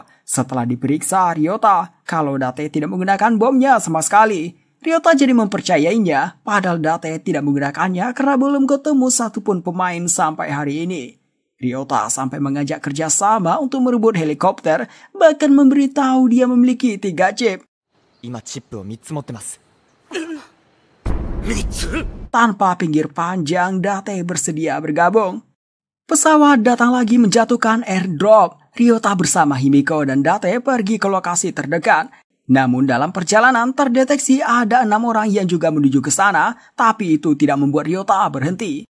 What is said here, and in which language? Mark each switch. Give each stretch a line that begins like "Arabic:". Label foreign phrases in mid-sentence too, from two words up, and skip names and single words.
Indonesian: Setelah diperiksa Ryota, kalau Date tidak menggunakan bomnya sama sekali. Ryota jadi mempercayainya, padahal Date tidak menggunakannya karena belum ketemu satupun pemain sampai hari ini. Ryota sampai mengajak kerjasama untuk merebut helikopter, bahkan memberitahu dia memiliki 3 chip.
Japanese: 今チップを3つ持ってます。
Indonesian: Tanpa pinggir panjang, Date bersedia bergabung. Pesawat datang lagi menjatuhkan airdrop. Ryota bersama Himiko dan Date pergi ke lokasi terdekat. Namun dalam perjalanan terdeteksi ada 6 orang yang juga menuju ke sana, tapi itu tidak membuat Ryota berhenti.